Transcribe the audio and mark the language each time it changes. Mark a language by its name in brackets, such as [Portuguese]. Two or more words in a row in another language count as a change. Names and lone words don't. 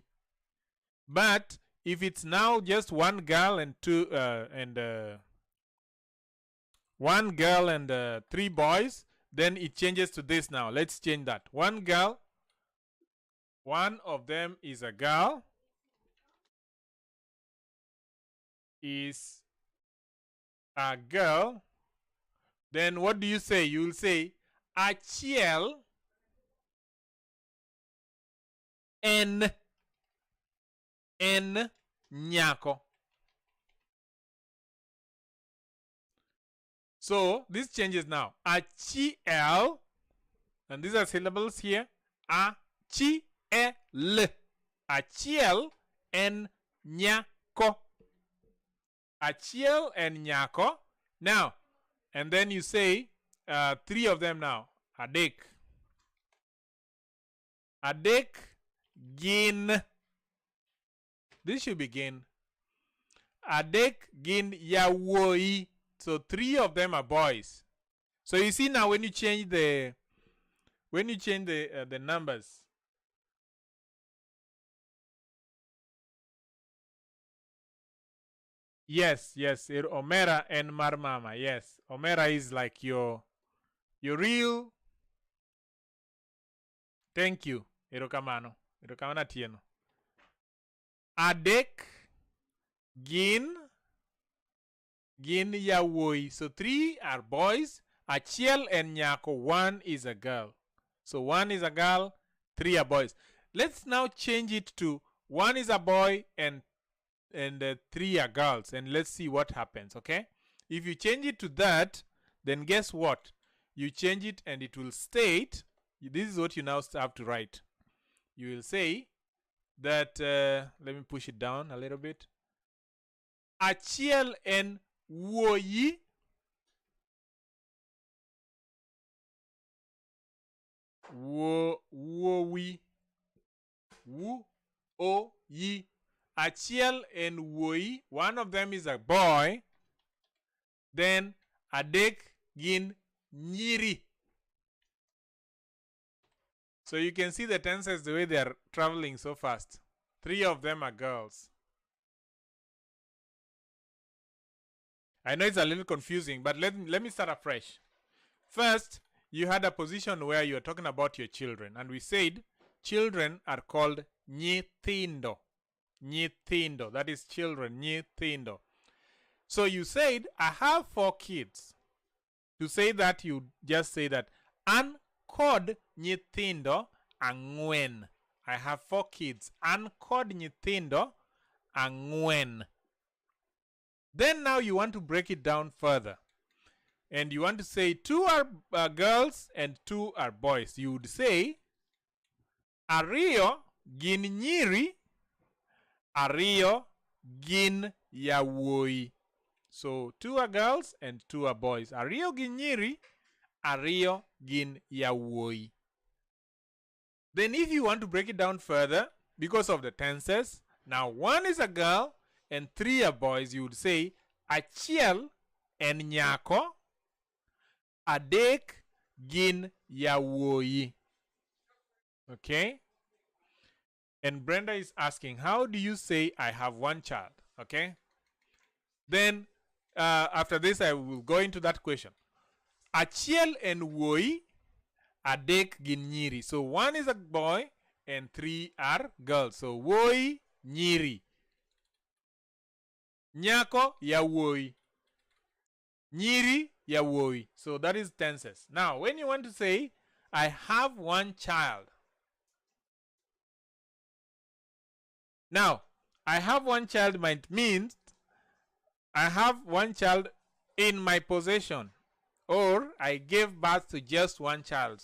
[English] But if it's now just one girl and one girl and three boys, then it changes to this now. Let's change that. One girl, one of them is a girl, is a girl. Then what do you say? You will say [Luo (Kenya and Tanzania)] achiel en nyako. [English] So this changes now. Achiel, and these are syllables here. [Luo (Kenya and Tanzania)] Achiel. Achiel en nyako. Achiel en nyako. [English] Now, and then you say three of them now. [Luo (Kenya and Tanzania)] Adek. Adek gin. [English] This should be [Luo (Kenya and Tanzania)] gin. Adek gin yawoi. [English] So three of them are boys. So you see now when you change the numbers. Yes, Omera and Marmama. Yes, Omera is like your real. Thank you. [Luo (Kenya and Tanzania)] Erokamano tieno. Adek gin yawoi. [English] So three are boys. [Luo (Kenya and Tanzania)] Achiel and nyako. [English] One is a girl. So one is a girl, three are boys. Let's now change it to one is a boy and three are girls, and let's see what happens. Okay, if you change it to that, then guess what? You change it and it will state, this is what you now have to write. You will say that let me push it down a little bit. [Luo (Kenya and Tanzania)] Achiel en wuoyi wuowi wu o yi. Achiel and wuoyi, [English] one of them is a boy. [Luo (Kenya and Tanzania)] Then adek gin nyiri. [English] So you can see the tenses the way they are traveling so fast. Three of them are girls. I know it's a little confusing, but let me start afresh. First, you had a position where you are talking about your children, and we said children are called nyithindo. [Luo (Kenya and Tanzania)] Nyithindo, [English] that is children, nyithindo. So you said, I have 4 kids. To say that, you just say that, [Luo (Kenya and Tanzania)] an kod nyithindo ang'wen. [English] I have 4 kids. [Luo (Kenya and Tanzania)] An kod nyithindo ang'wen. [English] Then now you want to break it down further. And you want to say 2 are girls and 2 are boys. You would say, [Luo (Kenya and Tanzania)] ariyo gin nyiri, ariyo gin yawoi. [English] So 2 are girls and 2 are boys. [Luo (Kenya and Tanzania)] Ariyo gin nyiri, ariyo gin yawoi. [English] Then if you want to break it down further, because of the tenses, now 1 is a girl and 3 are boys, you would say [Luo (Kenya and Tanzania)] achiel en nyako, adek gin yawoi. [English] Okay? And Brenda is asking, how do you say I have 1 child? Okay? Then after this I will go into that question. [Luo (Kenya and Tanzania)] Achiel en wuoyi, adek gin nyiri. [English] So 1 is a boy and 3 are girls. [Luo (Kenya and Tanzania)] So wuoyi, nyiri. Nyako, yawoi. Nyiri, yawoi. [English] So that is tenses. Now when you want to say I have one child. Now, I have one child might mean I have one child in my possession, or I gave birth to just one child.